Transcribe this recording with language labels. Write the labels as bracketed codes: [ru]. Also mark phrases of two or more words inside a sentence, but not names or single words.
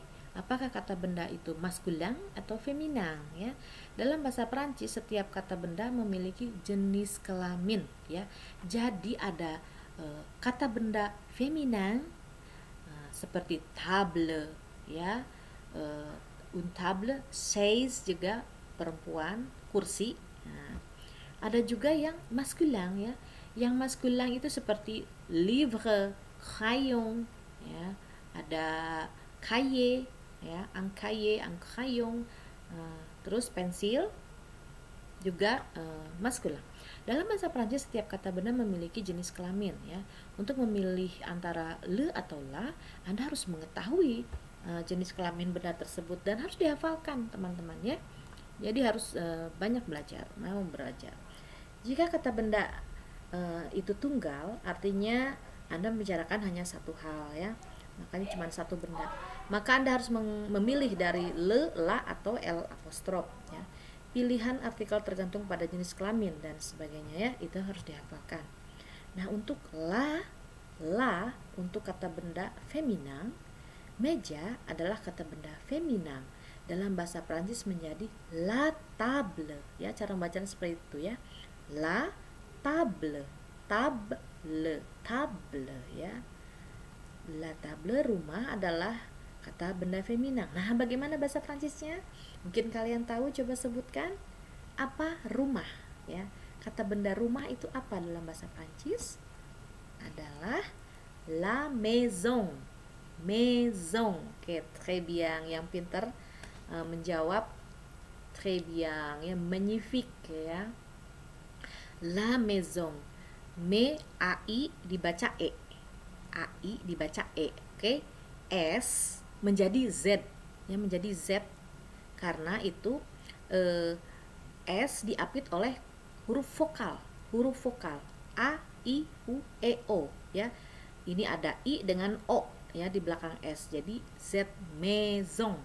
[id] Apakah kata benda itu maskulang atau feminang ya. Dalam bahasa Perancis setiap kata benda memiliki jenis kelamin ya. Jadi ada kata benda feminang seperti table ya, [fr] une table, [id] chaise juga perempuan, kursi. Nah, ada juga yang maskulang ya. Yang maskulang itu seperti livre, crayon ya. Ada cahier ya, [fr] un crayon, [id] terus pensil juga maskulang. Dalam bahasa Prancis setiap kata benda memiliki jenis kelamin ya. Untuk memilih antara le atau la, Anda harus mengetahui jenis kelamin benda tersebut dan harus dihafalkan teman-teman ya. Jadi harus banyak belajar, mau belajar. Jika kata benda itu tunggal, artinya Anda membicarakan hanya satu hal ya. Makanya cuma satu benda. Maka Anda harus memilih dari le, la, atau l apostrof ya. Pilihan artikel tergantung pada jenis kelamin dan sebagainya ya, itu harus dihafalkan. Nah, untuk la untuk kata benda feminang, meja adalah kata benda feminang. Dalam bahasa Prancis menjadi [fr] la table [id] ya, cara membacanya seperti itu ya. [fr] La table, table ya. La table, [id] rumah, adalah kata benda feminang. Nah, bagaimana bahasa Prancisnya? Mungkin kalian tahu, coba sebutkan. Apa rumah ya? Kata benda rumah itu apa dalam bahasa Prancis? Adalah [fr] la maison. Oke, très bien. [id] Yang pintar menjawab, [fr] très bien ya, magnifique ya. La maison. [id] A-I dibaca E. A-I dibaca E. Oke. S menjadi Z ya, menjadi Z karena itu S diapit oleh huruf vokal A, I, U, E, O ya. Ini ada I dengan O ya di belakang S, jadi Z, maison.